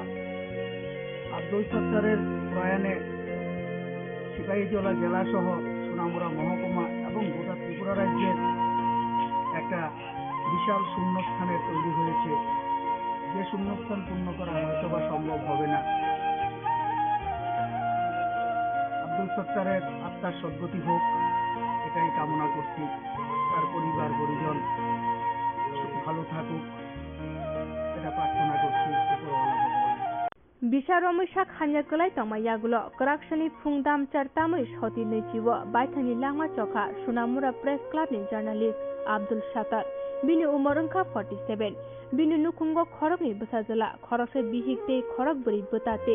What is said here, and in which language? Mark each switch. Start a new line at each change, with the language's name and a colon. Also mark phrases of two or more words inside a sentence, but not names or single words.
Bangla: আব্দুল সত্তারের প্রয়াণে সিপাহীজলা জেলা সহ সোনামুড়া মহকুমা এবং গোটা ত্রিপুরা রাজ্যের একটা বিশাল শূন্যস্থানের তৈরি হয়েছে, যে শূন্যস্থান পূর্ণ করা হয়তো বা সম্ভব হবে না। আব্দুল সত্তারের আত্মার সদ্গতি হোক এটাই কামনা করছি। তার পরিবার পরিজন ভালো থাকুক এটা প্রার্থনা করছি উপরওয়ালা ভগবান।
Kok Borok: Bisaromisa khanyaklai tongmayagulo koraksani phungdam chartamui shoti neichiwo baithani langma chokha Sunamura Press Club ni journalist Abdul Shatar bini umor wngkha 47 bini nukhungo khorokni bwsajala khoroksa bihikte khorok buri bwtate